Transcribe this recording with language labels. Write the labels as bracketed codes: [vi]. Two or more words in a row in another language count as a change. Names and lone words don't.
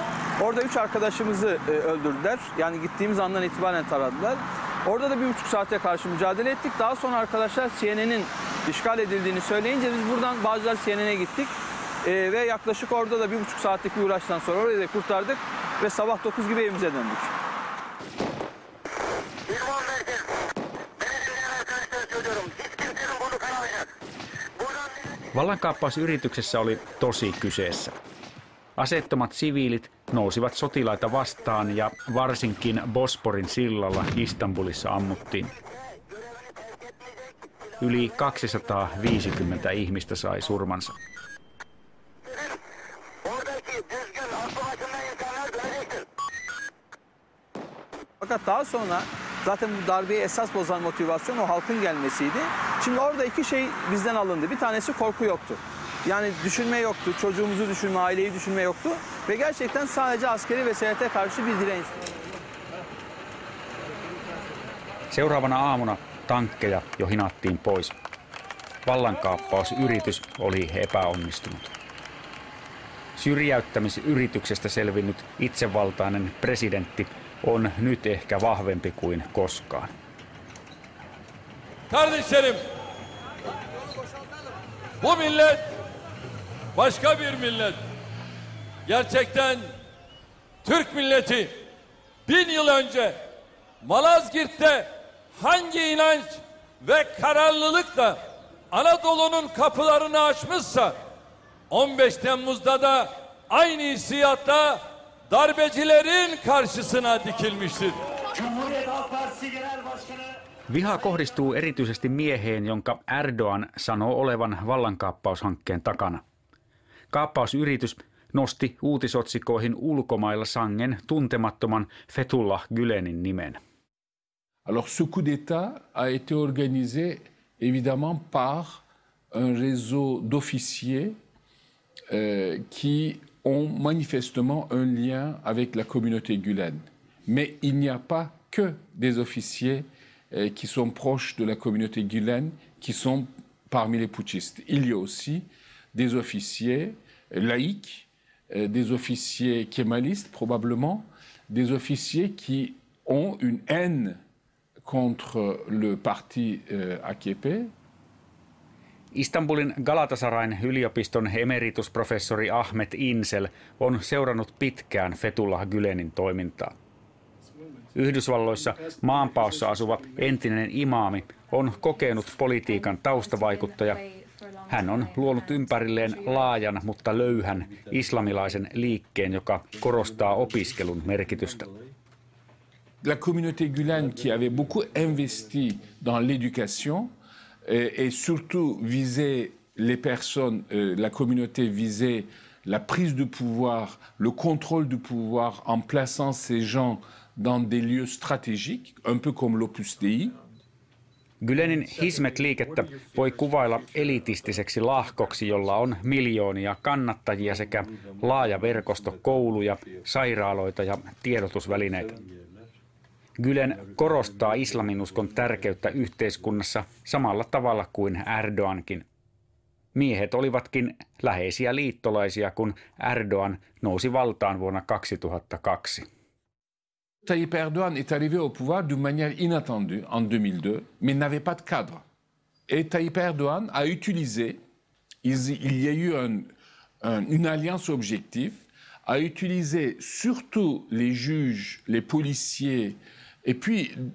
[tr] Orada 3 arkadaşımızı öldürdüler. Yani gittiğimiz andan itibaren taradılar. Orada da 1,5 saate karşı mücadele ettik. Daha sonra arkadaşlar CNN'in işgal edildiğini söyleyince biz buradan Bağcılar CNN'e gittik. Ve yaklaşık orada da 1,5 saatlik bir uğraştan sonra orayı da kurtardık. Ve sabah 9 gibi evimize döndük. [fi] Vallankaappausyrityksessä oli tosi kyseessä. Aseettomat siviilit nousivat sotilaita vastaan ja varsinkin Bosporin sillalla Istanbulissa ammuttiin. Yli 250 ihmistä sai surmansa. [tr] Fakat daha sonra zaten bu darbeyi esas bozan motivasyon o halkın gelmesiydi. Şimdi orada iki şey bizden alındı. Bir tanesi korku yoktu. Yani düşünme yoktu, çocuğumuzu düşünme, aileyi düşünme yoktu. Ve gerçekten sadece askeri vesayete karşı bir dirençti. [fi] Seuraavana aamuna tankkeja jo hinattiin pois. Vallankaappausyritys oli epäonnistunut. Syrjäyttämisyrityksestä selvinnyt itsevaltainen presidentti on nyt ehkä vahvempi kuin koskaan. [tr] Kardeşlerim, bu millet başka bir millet. Gerçekten Türk milleti 1000 yıl önce Malazgirt'te hangi inanç ve kararlılıkla Anadolu'nun kapılarını açmışsa 15 Temmuz'da da aynı hissiyatla darbecilerin karşısına dikilmiştir. [fi] Viha kohdistuu erityisesti mieheen, jonka Erdoğan sanoo olevan vallankaappaushankkeen takana. Kaappausyritys nosti uutisotsikoihin ulkomailla sangen tuntemattoman Fethullah Gülen'in nimen. [fr] Alors ce coup d'État a été organisé évidemment par un réseau d'officiers qui ont manifestement un lien avec la communauté Gülen. Mais il n'y a pas que des officiers qui sont proches de la communauté Gülen qui sont parmi les putschistes. Il y a aussi des officiers laïcs, des officiers kémalistes probablement, des officiers qui ont une haine contre le parti AKP. [fi] Istanbulin Galatasarayn yliopiston emeritusprofessori Ahmet İnsel on seurannut pitkään Fethullah Gülenin toimintaa. Yhdysvalloissa maanpaossa asuva entinen imaami on kokenut politiikan taustavaikuttaja. Hän on luonut ympärilleen laajan, mutta löyhän islamilaisen liikkeen, joka korostaa opiskelun merkitystä. [fr] La communauté Gülen qui avait beaucoup investi dans l'éducation et surtout visait les personnes, la communauté visait la prise de pouvoir, le contrôle du pouvoir en plaçant ces gens dans des lieux stratégiques, un peu comme l'Opus Dei. [fi] Gülenin Hizmet-liikettä voi kuvailla elitistiseksi lahkoksi, jolla on miljoonia kannattajia sekä laaja verkosto kouluja, sairaaloita ja tiedotusvälineitä. Gülen korostaa islaminuskon tärkeyttä yhteiskunnassa samalla tavalla kuin Erdoğankin. Miehet olivatkin läheisiä liittolaisia, kun Erdoğan nousi valtaan vuonna 2002. [fr] Tayyip Erdoğan est arrivé au pouvoir d'une manière inattendue en 2002, mais n'avait pas de cadre. Et Tayyip Erdoğan a utilisé, il y a eu une alliance objective, a utilisé surtout les juges, les policiers, et puis